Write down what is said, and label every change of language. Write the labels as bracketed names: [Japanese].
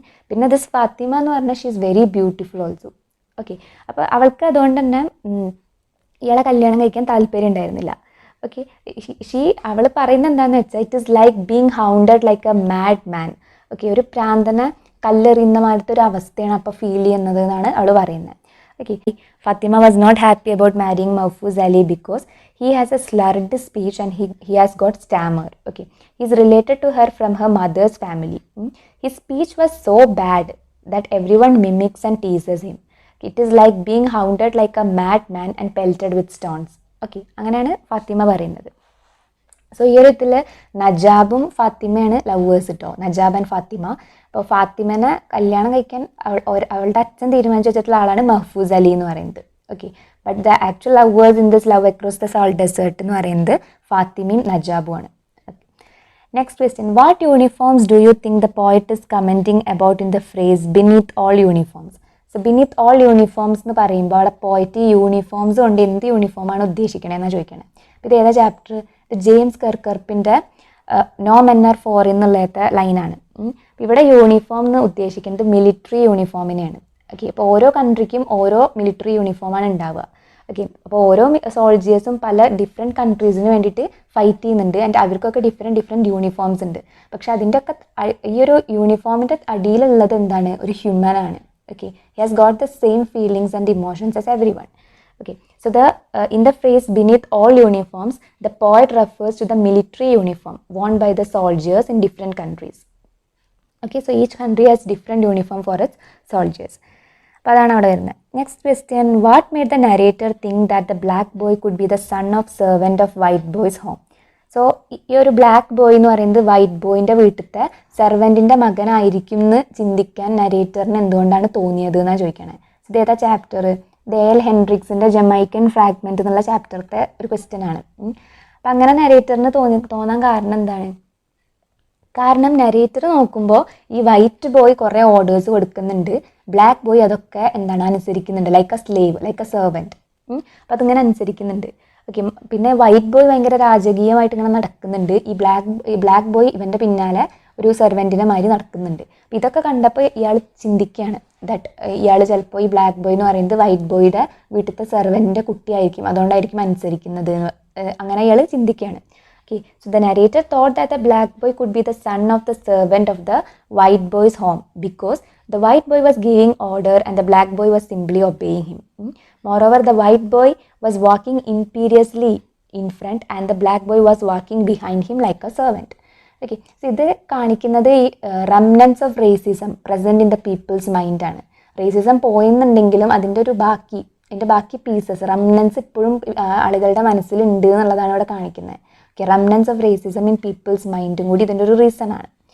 [Malayalam] പിന്നെ ദിസ് ഫാത്തിമ എന്ന് പറഞ്ഞാൽ [English] She is very beautiful also. [Malayalam] Okay, അപ്പോൾ അവൾക്ക് അതുകൊണ്ട് തന്നെ ഇയാളെ കല്യാണം കഴിക്കാൻ താല്പര്യം ഉണ്ടായിരുന്നില്ല. [English] okay, [Malayalam] അവൾ പറയുന്നത് എന്താണെന്ന് വെച്ചാൽ [English] It is like being haunted like a mad man. [Malayalam] Okay, ഒരു പ്രാന്തനെ കല്ലെറിയുന്ന മാതിരത്തെ ഒരു അവസ്ഥയാണ് അപ്പോൾ ഫീൽ ചെയ്യുന്നത് എന്നാണ് അവൾ പറയുന്നത്. [English] Okay, Fatima was not happy about marrying Mahfouz Ali because he has a slurred speech and he has got stammer. Okay, he's related to her from her mother's family. His speech was so bad that everyone mimics and teases him. It is like being hounded like a madman and pelted with stones. [Malayalam] Okay, അങ്ങനെയാണ് ഫാത്തിമ പറയുന്നത്. So ഈ ഒരു ഇതിൽ നജാബും ഫാത്തിമയാണ് lovers കേട്ടോ, Najab and Fathima. അപ്പോൾ ഫാത്തിമനെ കല്യാണം കഴിക്കാൻ അവളുടെ അച്ഛൻ തീരുമാനിച്ചു വെച്ചിട്ടുള്ള ആളാണ് മഹ്ഫൂസ് അലി എന്ന് പറയുന്നത്. [English] okay, but the actual lovers in this love across the salt desert [Malayalam] എന്ന് പറയുന്നത് ഫാത്തിമയും നജാബുമാണ്. [English] Next question, what uniforms do you think the poet is commenting about in the phrase beneath all uniforms? [Malayalam] So beneath all uniforms എന്ന് പറയുമ്പോൾ അവിടെ poet uniforms കൊണ്ട് എന്ത് യൂണിഫോമാണ് ഉദ്ദേശിക്കണതെന്നാണ് ചോദിക്കണേ. ഇത് ഏതാ chapter? James കെർക്കർപ്പിൻ്റെ no men are four എന്നുള്ളത്തെ ലൈനാണ്. ഇവിടെ യൂണിഫോം എന്ന് ഉദ്ദേശിക്കുന്നത് മിലിറ്ററി യൂണിഫോമിനെയാണ്. ഓക്കെ, അപ്പോൾ ഓരോ കൺട്രിക്കും ഓരോ മിലിറ്ററി യൂണിഫോമാണ് ഉണ്ടാവുക. ഓക്കെ, അപ്പോൾ ഓരോ സോൾജിയേഴ്സും പല ഡിഫറെൻറ്റ് കൺട്രീസിന് വേണ്ടിയിട്ട് ഫൈറ്റ് ചെയ്യുന്നുണ്ട് ആൻഡ് അവർക്കൊക്കെ ഡിഫറെൻറ്റ് യൂണിഫോംസ് ഉണ്ട്. പക്ഷെ അതിൻ്റെ ഒക്കെ ഈ ഒരു യൂണിഫോമിൻ്റെ അടിയിലുള്ളത് എന്താണ്? ഒരു ഹ്യൂമൻ ആണ്. [English] Okay, he has got the same feelings and emotions as everyone. Okay, so in the phrase beneath all uniforms, the poet refers to the military uniform worn by the soldiers in different countries. Okay, so each country has different uniform for its soldiers. [Malayalam] അപ്പോൾ അതാണ് അവിടെ വരുന്നത്. [English] Next question, what made the narrator think that the black boy could be the son of servant of white boy's home? [Malayalam] So ഈ ഒരു black boy എന്ന് പറയുന്നത് white ബോയിൻ്റെ വീട്ടിലത്തെ സെർവൻറ്റിൻ്റെ മകനായിരിക്കും എന്ന് ചിന്തിക്കാൻ നരേറ്ററിന് എന്തുകൊണ്ടാണ് തോന്നിയത് എന്നാണ് ചോദിക്കണേ. ഇത് ഏതാ ചാപ്റ്റർ? ഡേൽ ഹെൻഡ്രിക്സിൻ്റെ ജമൈക്കൻ ഫ്രാഗ്മെൻറ്റ് എന്നുള്ള ചാപ്റ്ററിലത്തെ ഒരു ക്വസ്റ്റ്യൻ ആണ്. അപ്പം അങ്ങനെ നരേറ്ററിന് തോന്നാൻ കാരണം എന്താണ്? കാരണം നരേറ്റർ നോക്കുമ്പോൾ ഈ വൈറ്റ് ബോയ് കുറേ ഓർഡേഴ്സ് കൊടുക്കുന്നുണ്ട്, ബ്ലാക്ക് ബോയ് അതൊക്കെ എന്താണ് അനുസരിക്കുന്നുണ്ട്, [English] Like a slave, like a servant. [Malayalam] അപ്പം അതിങ്ങനെ അനുസരിക്കുന്നുണ്ട്. ഓക്കെ, പിന്നെ വൈറ്റ് ബോയ് ഭയങ്കര രാജകീയമായിട്ട് ഇങ്ങനെ നടക്കുന്നുണ്ട്, ഈ ബ്ലാക്ക് ബോയ് ഇവൻ്റെ പിന്നാലെ ഒരു സെർവൻറ്റിനെ മാതിരി നടക്കുന്നുണ്ട്. അപ്പം ഇതൊക്കെ കണ്ടപ്പോൾ ഇയാൾ ചിന്തിക്കുകയാണ് ദാറ്റ് ഇയാൾ ചിലപ്പോൾ ഈ ബ്ലാക്ക് ബോയ് എന്ന് പറയുന്നത് വൈറ്റ് ബോയുടെ വീട്ടിലത്തെ സെർവൻറ്റിൻ്റെ കുട്ടിയായിരിക്കും, അതുകൊണ്ടായിരിക്കും അനുസരിക്കുന്നത്, അങ്ങനെ ഇയാൾ ചിന്തിക്കുകയാണ്. [English] Okay, so the narrator thought that the black boy could be the son of the servant of the white boy's home because the white boy was giving order and the black boy was simply obeying him. Moreover, the white boy was walking imperiously in front and the black boy was walking behind him like a servant. Okay, so [Malayalam] ഇത് കാണിക്കുന്നത് ഈ [English] Remnants of racism present in the people's മൈൻഡാണ്. [Malayalam] Racism പോയെന്നുണ്ടെങ്കിലും അതിൻ്റെ ബാക്കി pieces remnants ഇപ്പോഴും ആളുകളുടെ മനസ്സിലുണ്ട് എന്നുള്ളതാണ് ഇവിടെ കാണിക്കുന്നത്. Okay, remnants of racism in people's മൈൻഡും കൂടി ഇതിൻ്റെ ഒരു റീസൺ ആണ്.